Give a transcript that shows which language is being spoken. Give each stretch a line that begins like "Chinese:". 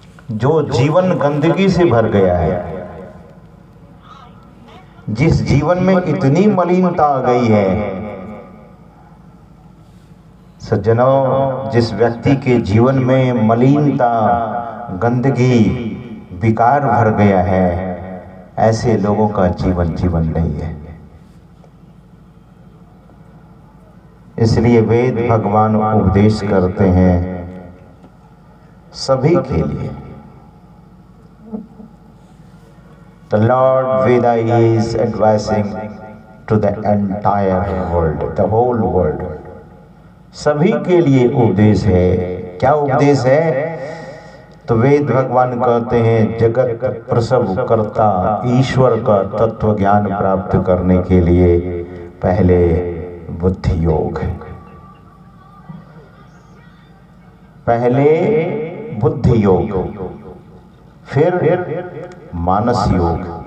Hindi: जो जीवन गंदगी से भर गया है, जिस जीवन में इतनी मलिनता आ गई है, सज्जनों, जिस व्यक्ति के जीवन में मलिनता, गंदगी, विकार भर गया है, ऐसे लोगों का जीवन जीवन नहीं है। इसलिए वेद भगवान उपदेश करते हैं सभी के लिए।
English: The Lord Veda is advising to the entire world, the whole world.
Hindi: सभी के लिए उपदेश है। क्या उपदेश है? तो वेद भगवान कहते हैं जगत प्रसव करता ईश्वर का तत्व ज्ञान प्राप्त करने के लिए पहले बुद्धि योग, पहले बुद्धि योग, फिर मानस योग,